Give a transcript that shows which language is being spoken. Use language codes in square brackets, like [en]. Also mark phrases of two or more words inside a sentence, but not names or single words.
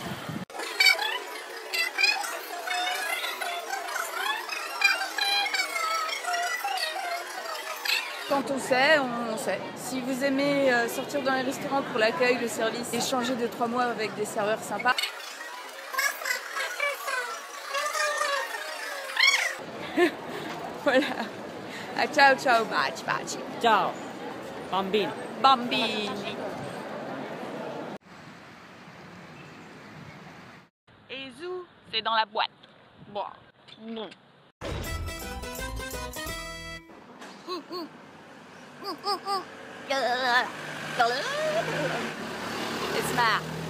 [fr] Quand on sait, on sait. Si vous aimez sortir dans les restaurants pour l'accueil, le service, échanger 2-3 mois avec des serveurs sympas. Voilà. [it] Ah, ciao ciao, baci baci. Ciao, bambini. Bambini. [fr] Et Zou, c'est dans la boîte. Bon. Non. Elle se marre.